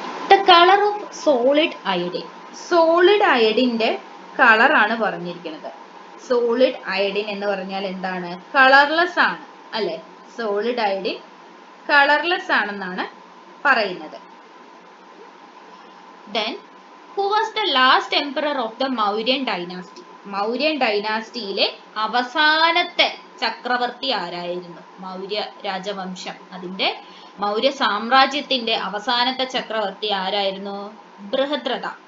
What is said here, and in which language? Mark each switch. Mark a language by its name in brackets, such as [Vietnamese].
[English] The colour of solid iodine. [Malayalam] Solid അയഡിന്റെ colour ആണ് പറഞ്ഞിരിക്കുന്നത്. Solid iodine എന്ന് പറഞ്ഞാൽ എന്താണ്? കളർലെസ് ആണ് അല്ലെ? സോളിഡ് അയഡിൻ കളർലെസ് ആണെന്നാണ് പറയുന്നത്. [English] Then, who was the last emperor of the Mauryan dynasty? [Malayalam] Mauryan ഡൈനാസ്റ്റിയിലെ അവസാനത്തെ ചക്രവർത്തി ആരായിരുന്നു? മൗര്യ രാജവംശം, അതിന്റെ മൗര്യ സാമ്രാജ്യത്തിന്റെ അവസാനത്തെ ചക്രവർത്തി ആരായിരുന്നു? ബൃഹദ്രഥ.